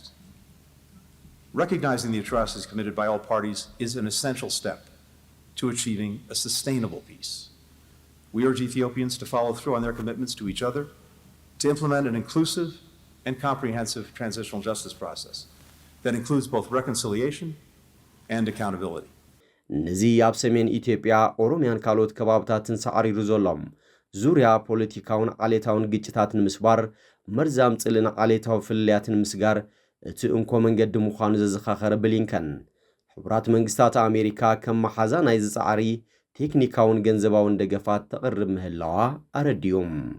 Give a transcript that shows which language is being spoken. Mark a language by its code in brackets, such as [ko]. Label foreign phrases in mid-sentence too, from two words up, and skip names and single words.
[en] Recognizing the atrocities committed by all parties is an essential step to achieving a sustainable peace. We urge Ethiopians to follow through on their commitments to each other, to implement an inclusive and comprehensive transitional justice process that includes both reconciliation and accountability. [ti] ነዚ ኣብ ሰሜን ኢትዮጵያ ኦሮሚያን ካልኦት ከባብታትን ሰዓሪሩ ዘሎም ዙርያ ፖለቲካውን ዓሌታውን ግጭታትን ምስባር መርዛም ጽልን ዓሌታዊ ፍልያትን ምስጋር እቲ እንኮ መንገዲ ምዃኑ ዘዘኻኸረ ብሊንከን ሕቡራት መንግስታት ኣሜሪካ ከም መሓዛ ናይ ዝጻዕሪ ቴክኒካውን ገንዘባውን ደገፋት ተቕርብ ምህላዋ ኣረድዮም